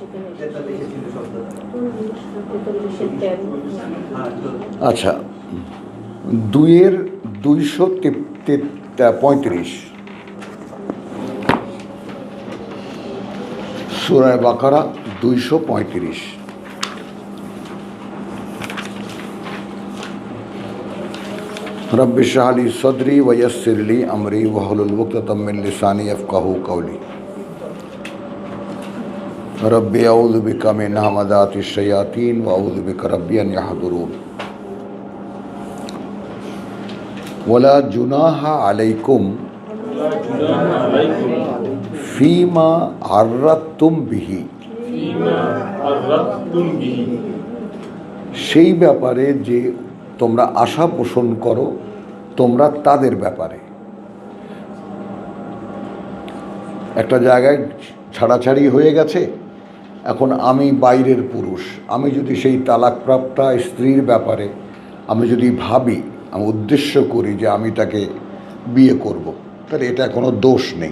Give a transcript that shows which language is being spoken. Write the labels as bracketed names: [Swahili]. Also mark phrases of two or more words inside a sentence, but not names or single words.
[Bangla] আচ্ছা, 2-এর 235 সূরা বাকারা 235। [Arabic] رب اشرح لي صدري ويسر لي أمري واحلل عقدة من لساني يفقهوا قولي رب أعوذ بك من همزات الشياطين وأعوذ بك رب أن يحضرون ولا جناح عليكم فيما عرضتم به, [Bangla] সেই ব্যাপারে যে তোমরা আশা পোষণ করো তোমরা তাদের ব্যাপারে। একটা জায়গায় ছাড়াছাড়ি হয়ে গেছে, এখন আমি বাইরের পুরুষ, আমি যদি সেই তালাকপ্রাপ্তা স্ত্রীর ব্যাপারে আমি যদি ভাবি, আমি উদ্দেশ্য করি যে আমি তাকে বিয়ে করব, তাহলে এটা কোনো দোষ নেই।